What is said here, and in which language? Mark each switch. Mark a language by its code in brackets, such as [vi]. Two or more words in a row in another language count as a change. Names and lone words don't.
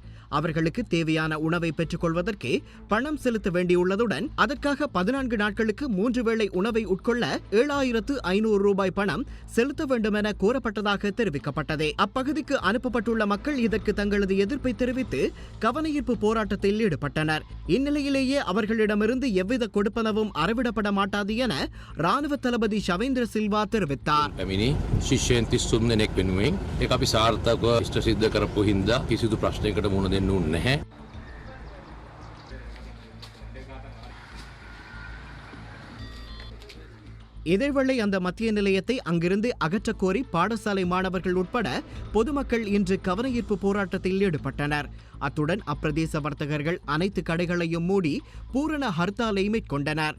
[ta] அவர்களுக்கு தேவையான உணவை பெற்றுக் கொள்வதற்கே பணம் செலுத்த வேண்டியுள்ளதுடன் அதற்காக 14 நாட்களுக்கு 3 வேளை உணவை உட்கொள்ள 7500 ரூபாய் பணம் செலுத்த வேண்டும் என கோரப்பட்டதாக தெரிவிக்கப்பட்டது. அப்பகுதிக்கு அனுப்பப்பட்டுள்ள மக்கள் இதற்கு தங்களது எதிர்ப்பை தெரிவித்து கவனஈர்ப்பு போராட்டத்தில் ஈடுபட்டனர். இந்நிலையிலேயே அவர்களிடமிருந்து எவ்வித கொடுப்பனவும் அறவிடப்பட மாட்டாது என ராணுவ தளபதி ஷவேந்திர சில்வா தெரிவித்தார். [si] ශිෂ්‍යයන් 33 දෙනෙක් වෙනුවෙන් ඒක අපි සාර්ථකව ඉෂ්ට සිද්ධ කරපු හින්දා කිසිදු ප්‍රශ්නයකට මුහුණ දෙන්න ඕනේ නැහැ. [ta] இதேவேளை அந்த மத்திய நிலையத்தை அங்கிருந்து அகற்றக் கோரி பாடசாலை மாணவர்கள் உட்பட பொதுமக்கள் இன்று கவனஈர்ப்பு போராட்டத்தில் ஈடுபட்டனர். அத்துடன் அப்பிரதேச வர்த்தகர்கள் அனைத்து கடைகளையும் மூடி பூரண ஹர்த்தாலை மேற்கொண்டனர்.